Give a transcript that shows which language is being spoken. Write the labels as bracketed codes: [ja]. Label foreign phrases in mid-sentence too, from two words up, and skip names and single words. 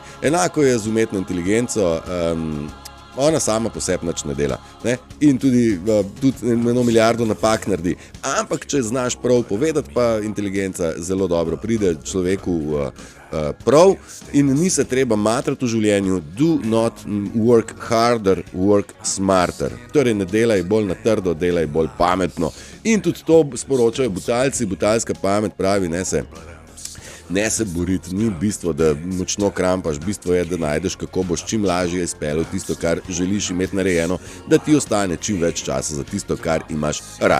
[sl] Enako je z umetno inteligenco, ona sama po sebi nič ne dela. In tudi eno milijardo napak naredi. Ampak če znaš prav povedati, pa inteligenca zelo dobro pride človeku prav in ni se treba matrati v življenju. [en] Do not work harder, work smarter. [sl] Torej ne delaj bolj na trdo, delaj bolj pametno. In tudi to sporočajo butalci, butalska pamet pravi, ne se boriti, ni bistvo, da močno krampaš, bistvo je, da najdeš, kako boš čim lažje izpeljal tisto, kar želiš imeti narejeno, da ti ostane čim več časa za tisto, kar imaš rad.